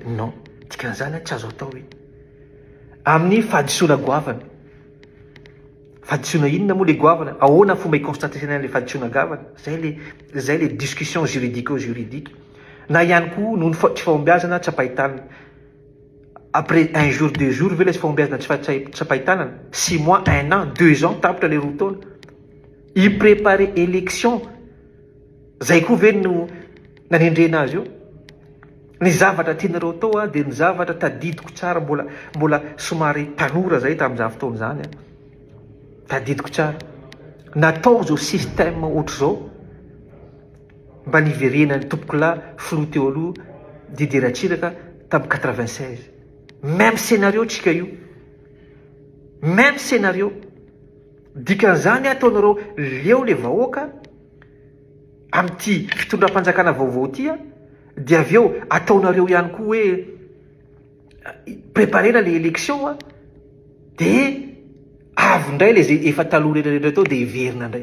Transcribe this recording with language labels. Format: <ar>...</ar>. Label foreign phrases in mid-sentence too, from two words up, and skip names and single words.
<mg>Non, dikan'izany tsy azo atao hoe amin'ny fahadisoana goavana. Fahadisoana inona moa le goavana? Ahoana fomba iconstatation le fahadisoana goavana? Zay</mg> <fr>le discussion juridico-juridique.</fr> <mg>Na ihany koa noho ny tsy fahombiazana tsapahitanana.</mg> <fr>Après 1 jour 2 jours</fr> <mg>ve le tsy fahombiazana tsapahitanana?</mg> <fr>6 mois 1 an 2 ans</fr> <mg>tapitra le roa taona. Ipréparer élection. Zay koa ve no nanendrena azy io? Ny zavatra tianareo atao dia ny zavatra tadidiko tsara, mbola somary tanora zay tamin'izany fotoana zany. Tadidiko tsara. Natao zao système ohatr' zao mba niverenany tompoko lahy filoha teo aloha Didier Ratsiraka tamin'ny 96.</mg> <fr>Même scénario</fr> <mg>tsika io.</mg> <fr>Même scénario.</fr> <mg>Dikan'izany ataonareo leo le vahoaka amin'ity fitondram-panjakana vaovao ty dia avy eo ataonareo ihany koa hoe préparena le élection dia avy indray le zay efa taloha rehetrarehetra tao dia iverina indray.</mg>